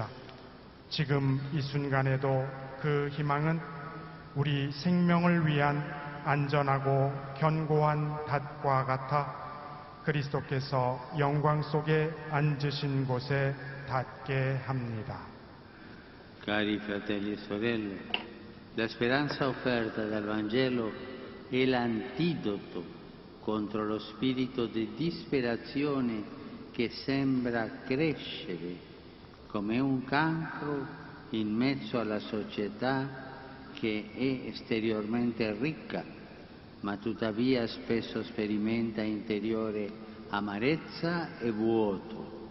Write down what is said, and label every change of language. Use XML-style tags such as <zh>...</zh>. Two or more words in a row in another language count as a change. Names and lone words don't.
<ko>지금 이 순간에도 그 희망은 우리 생명을 위한 안전하고 견고한 닷과 같아 그리스도께서 영광 속에 앉으신 곳에 닿게 합니다.</ko> <it>Cari fratelli e sorelle, la speranza offerta dal Vangelo è l'antidoto contro lo spirito di disperazione che sembra crescere come un cancro in mezzo alla società che è esteriormente ricca, ma tuttavia spesso sperimenta interiore amarezza e vuoto.</it>